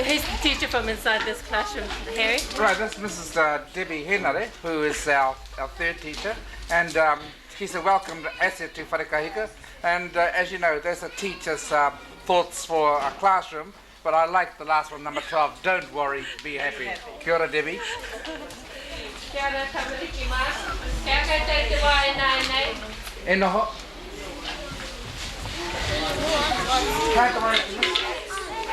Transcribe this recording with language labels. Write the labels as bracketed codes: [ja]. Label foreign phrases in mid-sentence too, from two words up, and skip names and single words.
[en] Who's the teacher from inside this classroom, Harry? Right, that's Mrs. Debbie Henare, who is our third teacher, and he's a welcomed asset to Wharekahika. And as you know, there's a teacher's thoughts for a classroom, but I like the last one, number 12, don't worry, be happy. [mi] Kia ora, Debbie. Kia ora, tamariki mā. Kia ora, te te wai nai. E noho. Kai tamariki.